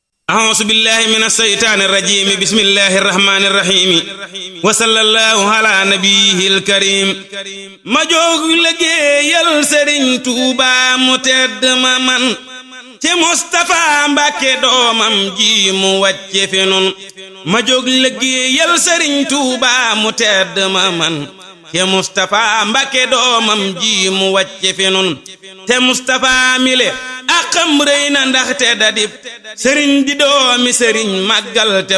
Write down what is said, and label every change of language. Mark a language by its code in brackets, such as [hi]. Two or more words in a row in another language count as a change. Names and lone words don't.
[ar] أعوذ بالله من الشيطان الرجيم بسم الله الرحمن الرحيم وصلى الله على نبيه الكريم [wo] ma jóg liggéeyal Sëriñ Tuuba mu tedd ma man ci Mustafa Mbàkke doomam ji mu wàcce fi nun ma jóg liggéeyal Sëriñ Tuuba mu tedd ma man te Mustafa Mbàkke doomam ji mu wàcce fi nun te Mustafa mile akam rëy na ndaxte dadib sëriñ di doomi sëriñ màggal te